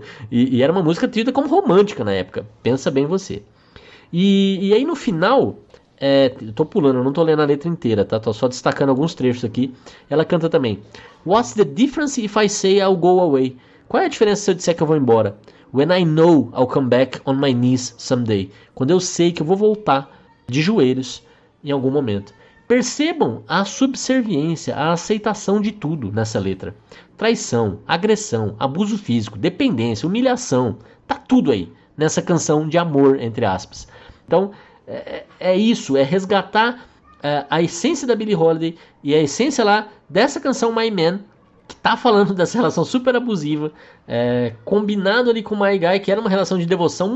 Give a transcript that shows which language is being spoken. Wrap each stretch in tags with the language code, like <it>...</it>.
<pt>e era uma música tida como romântica na época. Pensa bem você. E aí no final, eu tô pulando, eu não tô lendo a letra inteira, tá? Tô só destacando alguns trechos aqui. Ela canta também:</pt> <en>What's the difference if I say I'll go away?</en> <pt>Qual é a diferença se eu disser que eu vou embora?</pt> <en>When I know I'll come back on my knees someday.</en> <pt>Quando eu sei que eu vou voltar de joelhos em algum momento. Percebam a subserviência, a aceitação de tudo nessa letra. Traição, agressão, abuso físico, dependência, humilhação. Tá tudo aí nessa canção de amor, entre aspas. Então, é isso, é resgatar a essência da Billie Holiday e a essência lá dessa canção My Man, que tá falando dessa relação super abusiva, combinado ali com o My Guy, que era uma relação de devoção.</pt>